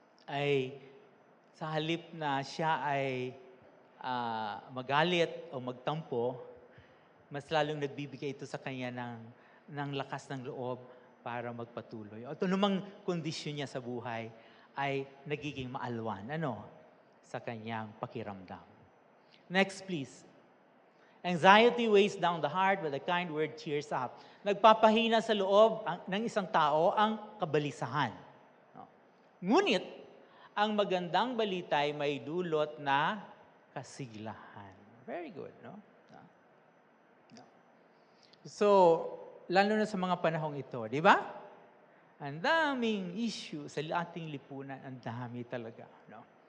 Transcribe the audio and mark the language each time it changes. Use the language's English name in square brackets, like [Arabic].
[Filipino] Ay sa halip na siya ay magalit o magtampo, mas lalong nagbibigay ito sa kanya ng lakas ng loob para magpatuloy. O ito namang kondisyon niya sa buhay ay nagiging maalwan, sa kanyang pakiramdam. [English] Next, please. Anxiety weighs down the heart, but a kind word cheers up. [Filipino] Nagpapahina sa loob ng isang tao ang kabalisahan. No? Ngunit, ang magandang balita ay may dulot na kasiglahan. [English] Very good, [Filipino] no? No. So, lalo na sa mga panahong ito, di ba? Ang daming issue sa ating lipunan, ang dami talaga, no?